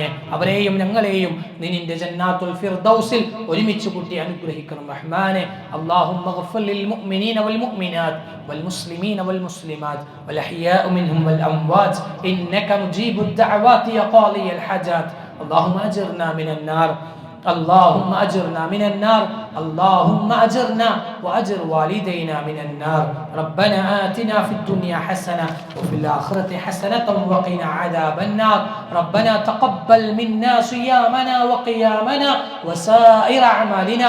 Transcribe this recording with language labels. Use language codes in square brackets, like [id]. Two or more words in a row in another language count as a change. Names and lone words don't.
[ml] അവരെയും ഞങ്ങളെയും നീ നിന്റെ ജന്നാത്തുൽ ഫിർദൗസിൽ ഒരുമിച്ച് കൂട്ടി അനുഗ്രഹിക്കണം റഹ്മാനെ. [ar] اللهم اغفر للمؤمنين والمؤمنات والمسلمين والمسلمات والأحياء منهم والأموات إنك مجيب الدعوات يا قاضي الحاجات. اللهم أجرنا من النار، اللهم أجرنا من النار، اللهم أجرنا وأجر والدينا من النار. ربنا آتنا في الدنيا حسنة وفي الآخرة حسنة وقنا عذاب النار. ربنا تقبل منا صيامنا وقيامنا وسائر أعمالنا.